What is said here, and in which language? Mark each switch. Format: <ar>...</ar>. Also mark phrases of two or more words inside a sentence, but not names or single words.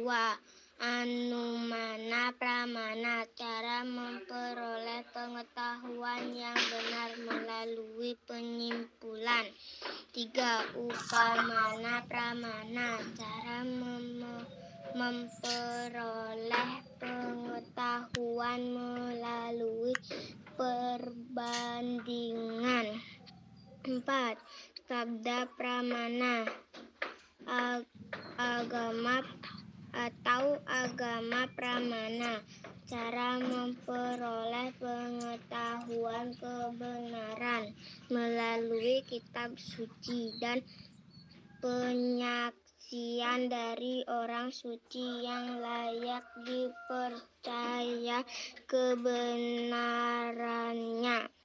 <id>Anumana pramana, cara memperoleh pengetahuan yang benar melalui penyimpulan. 3. Upamana pramana, cara memperoleh pengetahuan melalui perbandingan. 4. Sabda pramana, agama pramana, cara memperoleh pengetahuan kebenaran melalui kitab suci dan penyaksian dari orang suci yang layak dipercaya kebenarannya.</id>